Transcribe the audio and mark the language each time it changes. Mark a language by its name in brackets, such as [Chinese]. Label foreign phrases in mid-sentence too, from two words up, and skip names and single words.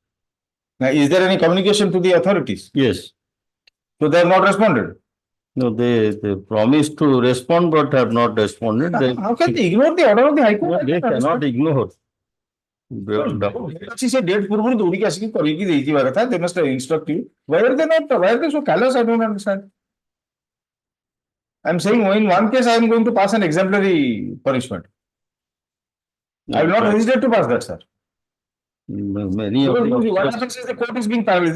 [English] Now, is there any communication to the authorities? Yes. So they have not responded. No, they promised to respond but have not responded. How can they ignore the order of the High Court? They cannot ignore. She said date purpose dodi kasi koriki deiti bagatha. They must instruct you. Why are they not? Why are they so callous? I don't understand. I'm saying in one case I am going to pass an exemplary punishment. I will not hesitate to pass that, sir. Many of Because the. what happens is the court is being parallel.